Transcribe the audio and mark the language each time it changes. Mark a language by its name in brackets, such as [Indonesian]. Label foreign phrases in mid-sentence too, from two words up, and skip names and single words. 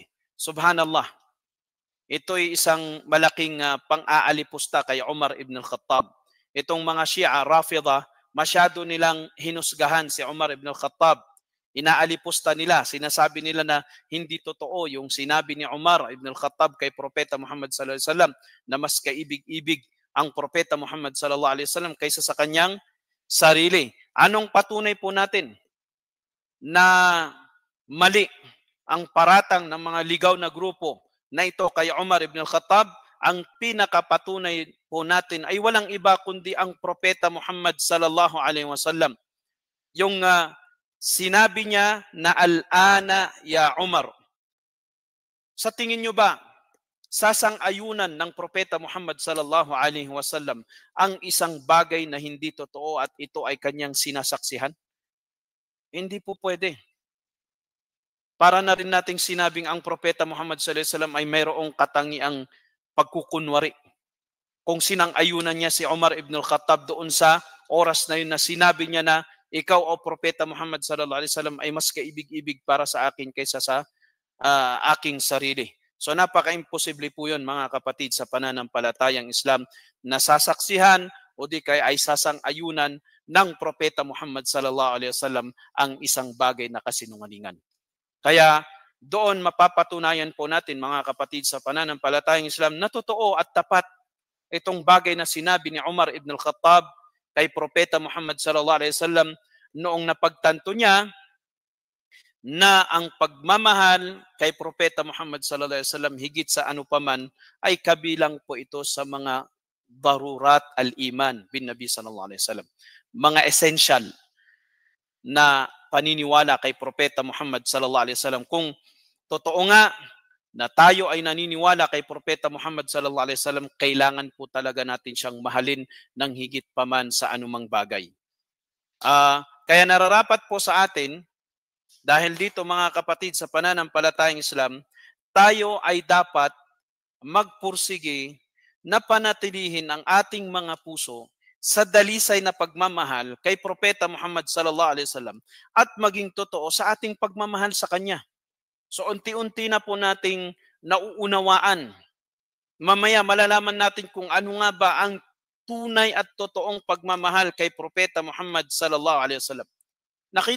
[Filipino] Subhanallah. Ito ay isang malaking pang-aalipusta kay Umar ibn al-Khattab. Itong mga Shia ar-Rafida, masyado nilang hinusgahan si Umar ibn al-Khattab. Inaalipusta nila, sinasabi nila na hindi totoo yung sinabi ni Umar ibn al-Khattab kay Propeta Muhammad [Arabic] صلى الله عليه وسلم [Filipino] na mas kaibig-ibig ang Propeta Muhammad [Arabic] صلى الله عليه وسلم [Filipino] kaysa sa kanyang sarili. Anong patunay po natin na mali ang paratang ng mga ligaw na grupo na ito kay Umar ibn al-Khattab? Ang pinakapatunay po natin ay walang iba kundi ang Propeta Muhammad [Arabic] صلى الله عليه وسلم. [Filipino] Yung sinabi niya na [Arabic] الآن يا عمر. [Filipino] Sa tingin niyo ba, sasang-ayunan ng Propeta Muhammad [Arabic] صلى الله عليه وسلم [Filipino] ang isang bagay na hindi totoo at ito ay kanyang sinasaksihan? Hindi po pwede. Para na rin nating sinabing ang Propeta Muhammad [Arabic] صلى الله عليه وسلم [Filipino] ay mayroong katangiang pagkukunwari. Kung sinang-ayunan niya si Umar ibn al-Khattab doon sa oras na yun na sinabi niya na ikaw o Propeta Muhammad [Arabic] صلى الله عليه وسلم [Filipino] ay mas kaibig-ibig para sa akin kaysa sa aking sarili. So napaka-imposible po yun mga kapatid sa pananampalatayang Islam na sasaksihan o di kaya ay sasang-ayunan ng Propeta Muhammad [Arabic] صلى الله عليه وسلم [Filipino] ang isang bagay na kasinungalingan. Kaya doon mapapatunayan po natin mga kapatid sa pananampalatayang Islam na totoo at tapat itong bagay na sinabi ni Umar ibn al-Khattab kay Propeta Muhammad [Arabic] صلى الله عليه وسلم [Filipino] noong napagtanto niya na ang pagmamahal kay Propeta Muhammad [Arabic] صلى الله عليه وسلم [Filipino] higit sa ano paman ay kabilang po ito sa mga [Arabic] ضرورات الإيمان بن النبي صلى الله عليه وسلم. [Filipino] Mga essential na paniniwala kay Propeta Muhammad [Arabic] صلى الله عليه وسلم. [Filipino] Kung totoo nga na tayo ay naniniwala kay Propeta Muhammad [Arabic] صلى الله عليه وسلم, [Filipino] kailangan po talaga natin siyang mahalin ng higit pa man sa anumang bagay. Kaya nararapat po sa atin, dahil dito mga kapatid sa pananampalatayang Islam, tayo ay dapat magpursige na panatilihin ang ating mga puso sa dalisay na pagmamahal kay Propeta Muhammad [Arabic] صلى الله عليه وسلم [Filipino] at maging totoo sa ating pagmamahal sa Kanya. So unti-unti na po nating nauunawaan. Mamaya malalaman natin kung ano nga ba ang tunay at totoong pagmamahal kay Propeta Muhammad [Arabic] صلى الله عليه وسلم.